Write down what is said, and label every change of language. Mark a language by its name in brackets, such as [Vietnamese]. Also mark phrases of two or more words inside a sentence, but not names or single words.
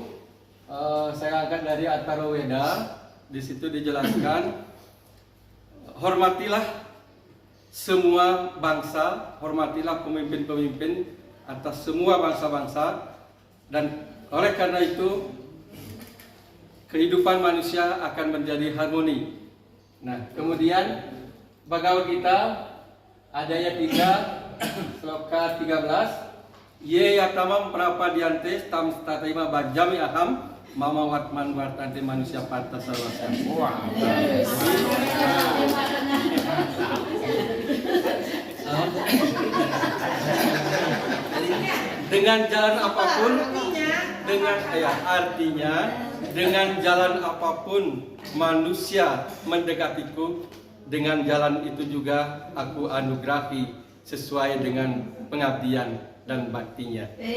[Indonesian] Saya angkat dari Atharva Weda. Di situ dijelaskan, hormatilah semua bangsa, hormatilah pemimpin-pemimpin atas semua bangsa-bangsa, dan oleh karena itu kehidupan manusia akan menjadi harmoni. Nah, kemudian Bhagavad Gita ada ayat 3 sloka 13, [Sanskrit] Ye yatamam prapadiante tam tataima bajami aham mama watman wartante manusia patah salwasan. [Indonesian] Wah. Dengan jalan apapun, artinya dengan jalan apapun manusia mendekatiku, dengan jalan itu juga aku anugerahi sesuai dengan pengabdian dan baktinya.